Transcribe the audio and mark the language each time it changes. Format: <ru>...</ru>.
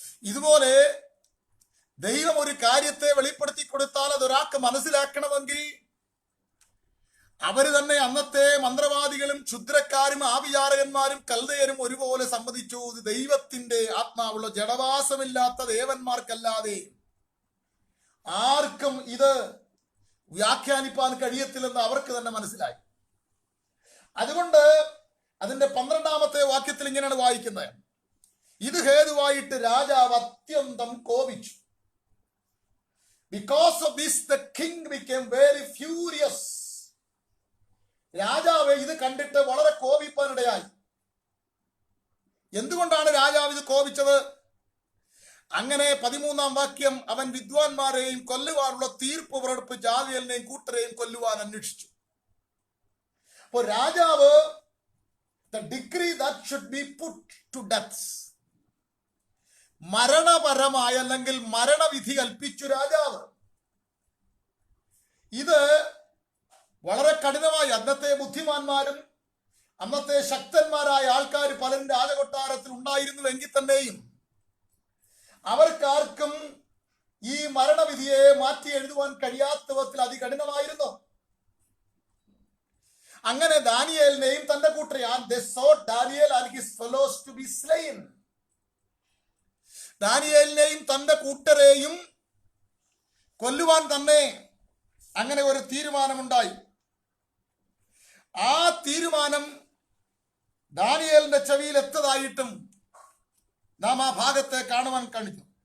<ml>ഇതുപോലെ ദൈവം ഒരു കാര്യത്തെ വെളിപ്പെടുത്തി കൊടുത്താൽ അതൊരാൾക്ക് മനസ്സിലാക്കണമെങ്കിൽ അവര് തന്നെ, അന്നത്തെ മന്ത്രവാദികളും ക്ഷുദ്രക്കാരും ആഭിചാരകന്മാരും കൽദയരും ഒരുപോലെ സമ്മതിച്ചു, ദൈവത്തിന്റെ ആത്മാവുള്ള ജഡവാസമില്ലാത്ത ദേവന്മാർക്കല്ലാതെ ആർക്കും ഇത് വ്യാഖ്യാനിപ്പാൻ കഴിയത്തില്ലെന്ന് അവർക്ക് തന്നെ മനസ്സിലായി. അതുകൊണ്ട് അതിന്റെ 12-ാമത്തെ വാക്യത്തിൽ ഇങ്ങനെയാണ് വായിക്കുന്നത്. ഇത് ഹേതുവായിട്ട് രാജാവ് അത്യന്തം കോപിച്ചു.</ml> <en>Because of this the king became very furious.</en> <ml>രാജാവ് ഇത് കണ്ടിട്ട് വളരെ കോപിപ്പാനിടയായി. എന്തുകൊണ്ടാണ് രാജാവ് ഇത് കോപിച്ചത്? അങ്ങനെ 13-ാം വാക്യം, അവൻ വിദ്വാൻമാരെയും കൊല്ലുവാനുള്ള തീർപ്പ് പുറപ്പെടുപ്പ് ജാതിയലിനെയും കൂട്ടരെയും കൊല്ലുവാൻ അന്വേഷിച്ചു. അപ്പോൾ രാജാവ്</ml> <en>the decree that should be put to death,</en> <ml>മരണപരമായ അല്ലെങ്കിൽ മരണവിധി കൽപ്പിച്ചു രാജാവ്. ഇത് വളരെ കഠിനമായി അന്നത്തെ ബുദ്ധിമാന്മാരും അന്നത്തെ ശക്തന്മാരായ ആൾക്കാർ പലരും രാജകൊട്ടാരത്തിൽ ഉണ്ടായിരുന്നുവെങ്കിൽ തന്നെയും അവർക്കാർക്കും ഈ മരണവിധിയെ മാറ്റി എഴുതുവാൻ കഴിയാത്ത വിധത്തിൽ അതികഠിനമായിരുന്നു. അങ്ങനെ ദാനിയേലിനെയും തന്റെ കൂട്ടരെയും</ml> <en>they sought Daniel and his fellows to be slain.</en> <ml>ദാനിയേലിനെയും തന്റെ കൂട്ടരെയും കൊല്ലുവാൻ തന്നെ അങ്ങനെ ഒരു തീരുമാനമുണ്ടായി. ആ തീരുമാനം ദാനിയേലിന്റെ ചെവിയിൽ എത്തതായിട്ടും നാം ആ ഭാഗത്തെ കാണുവാൻ കഴിഞ്ഞു.</ml>